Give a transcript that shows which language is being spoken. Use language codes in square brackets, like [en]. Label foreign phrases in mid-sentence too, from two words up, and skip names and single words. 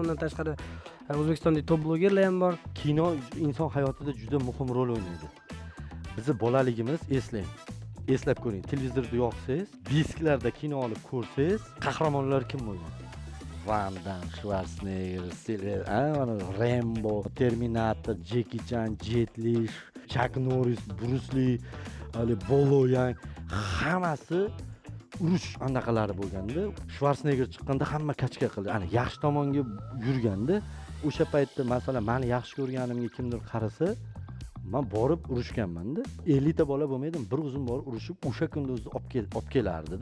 [uz] Undan tashqari O'zbekistonda top blogerlar ham bor. Kino inson hayotida juda muhim rol o'ynaydi. Bizni bolaligimiz eslang. Eslab ko'ring. Televizorda yoqsangiz, disklarda kino olib ko'rsangiz, qahramonlar kim bo'lgan? Van Damme, Schwarzenegger, mana Rambo, Terminator, Jackie Chan, Jet Li, Chuck Norris, Bruce Lee, hali Bolo Yang, hammasi urush anaqalari bo'lganda, Schwarzenegger chiqqanda hamma kachka qildi. Ana yaxshi tomonga yurganda, o'sha paytda masalan meni yaxshi ko'rganimga kimdir qarasa, men borib urushganman-da. 50 ta bola bo'lmaydi, bir o'zim borib urushib, o'sha kunda o'zi olib kelardi-da.